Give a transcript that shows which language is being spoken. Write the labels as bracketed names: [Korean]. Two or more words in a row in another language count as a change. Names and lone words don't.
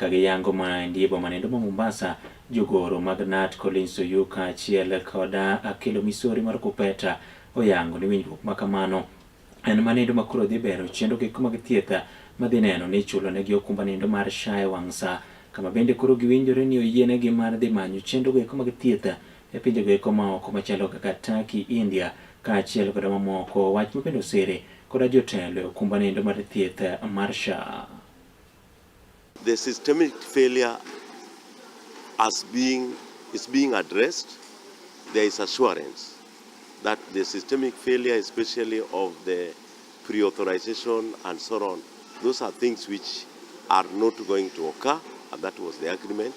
[Luo (Kenya and Tanzania)] kagiyango mandiebo manendo ma Mombasa jogoro Magnat Collins Oyuka chiel koda akelo misori mar Kupeta oyango ni winjruok makamano en manendo makuro dhi bero chendo gi kuma githietha madhi neno ni chulo negi okumba nindo mar shae wangsa kama bende koro giwinjore ni oyienegi mar dhi manyo chendo gi kuma githietha e pinje go maoko machalo kaka Turkey, India kaachiel koda mamoko wach mabende sere koda jotelo okumba nindo mar thieth mar SHA. [English] The systemic failure is being addressed. There is assurance that the systemic failure, especially of the pre-authorization and so on, those are things which are not going to occur, and that was the agreement.